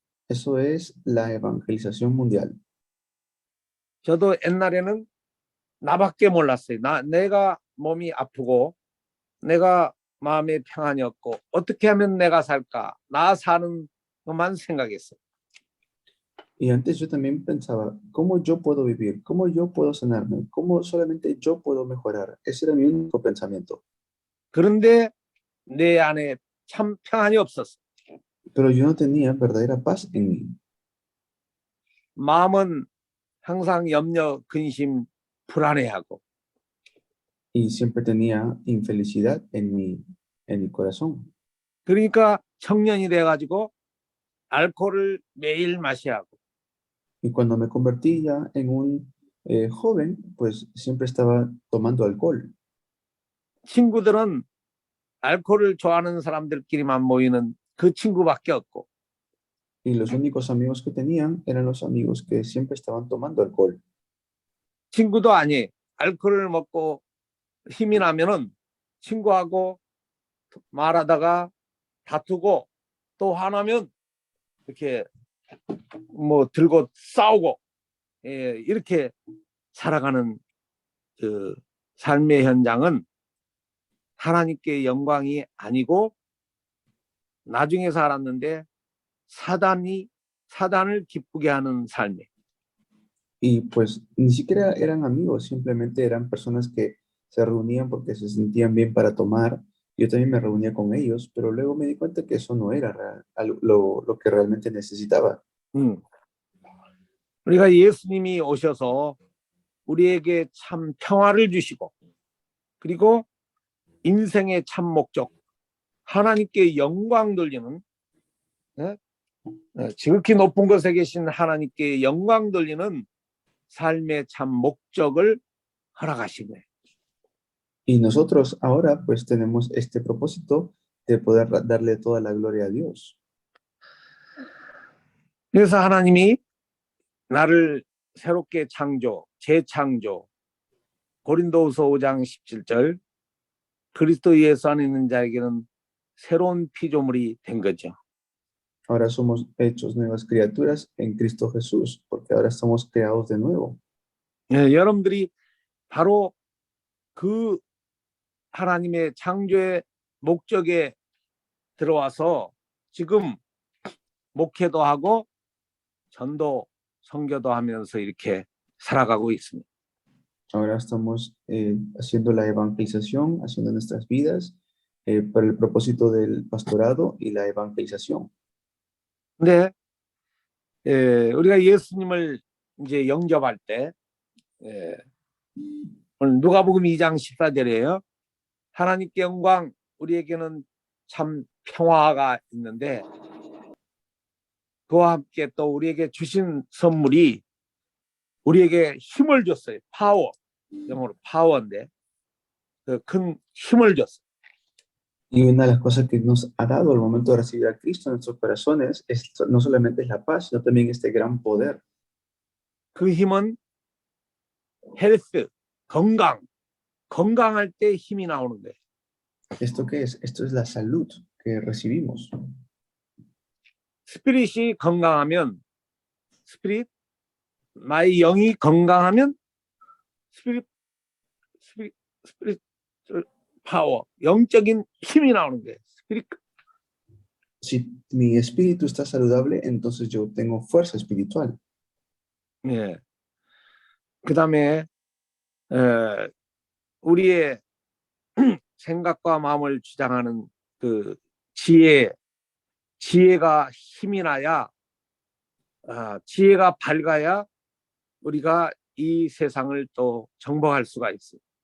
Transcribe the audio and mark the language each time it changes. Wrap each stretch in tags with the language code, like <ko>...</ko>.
<es>Eso es la evangelización mundial.</es> <ko>저도 옛날에는 나밖에 몰랐어요. 내가 몸이 아프고 내가 마음에 평안이 없고 어떻게 하면 내가 살까? 나 사는 것만 생각했어요.</ko> <es>Y antes yo también pensaba, ¿cómo yo puedo vivir? ¿Cómo yo puedo sanarme? ¿Cómo solamente yo puedo mejorar? Ese era mi único pensamiento.</es> <ko>그런데 내 안에 참 평안이 없었어.</ko> <es>Pero yo no tenía verdadera paz en mí.</es> <ko>마음은 항상 염려, 근심, 불안해하고.</ko> <es>Y siempre tenía infelicidad en mi corazón.</es> <ko>그러니까 청년이 돼가지고 알코올을 매일 마셔야 하고.</ko> <es>Y cuando me convertí ya en un joven, pues siempre estaba tomando alcohol.</es> <ko>친구들은 알코올을 좋아하는 사람들끼리만 모이는 그 친구밖에 없고.</ko> <es>Y los únicos amigos que tenían eran los amigos que siempre estaban tomando alcohol.</es> <ko>친구도 아니, 알코올을 먹고 힘이 나면은 친구하고 말하다가 다투고 또 화나면 이렇게 뭐 들고 싸우고 이렇게 살아가는 그 삶의 현장은 하나님께 영광이 아니고 나중에 살았는데 사단을 기쁘게 하는 삶이에요.</ko> <es>Y pues ni siquiera eran amigos, simplemente eran personas que se reunían porque se sentían bien para tomar. Yo también me reunía con ellos, pero luego me di cuenta que eso no era lo que realmente necesitaba.</es> <ko>우리가 예수님이 오셔서 우리에게 참 평화를 주시고 그리고 인생의 참 목적, 하나님께 영광 돌리는 지극히 높은 곳에 계신 하나님께 영광 돌리는 삶의 참 목적을 허락하신 거예요.</ko> <es>Y nosotros ahora pues tenemos este propósito de poder darle toda la gloria a Dios.</es> <ko>그래서 하나님이 나를 새롭게 재창조, 고린도후서 5장 17절, 그리스도 예수 안에 있는 자에게는 새로운 피조물이 된 거죠.</ko> <es>Ahora somos hechos nuevas criaturas en Cristo Jesús, porque ahora somos creados de nuevo.</es> <ko>예, 여러분들이 바로 그 하나님의 창조의 목적에 들어와서 지금 목회도 하고 전도, 선교도 하면서 이렇게 살아가고 있습니다.</ko> <es>Ahora estamos haciendo la evangelización, haciendo nuestras vidas para el propósito del pastorado y la evangelización.</es> <ko>근데 우리가 예수님을 이제 영접할 때 오늘 누가복음 2장 14절이에요. 하나님께 영광, 우리에게는 참 평화가 있는데 그와 함께 또 우리에게 주신 선물이 우리에게 힘을 줬어요. 파워, 영어로 파워인데 그 큰 힘을 줬어요.</ko> <es>Y una de las cosas que nos ha dado al momento de recibir a Cristo en nuestros corazones es, no solamente es la paz, sino también este gran poder.</es> <ko>그 힘은 헬스, 건강할 때 힘이 나오는 거예요.</ko> <es>¿Esto qué es? Esto es la salud que recibimos.</es> <ko>스피릿이 건강하면 나의 영이 건강하면 스피릿 파워, 영적인 힘이 나오는 거예요. 스피릿.</ko> <es>Si mi espíritu está saludable, entonces yo tengo fuerza espiritual.</es> <ko>예. 그다음에 우리의 생각과 마음을 주장하는 그 지혜가 힘이 나야, 지혜가 밝아야 우리가 이 세상을 또 정복할 수가 있어요.</ko>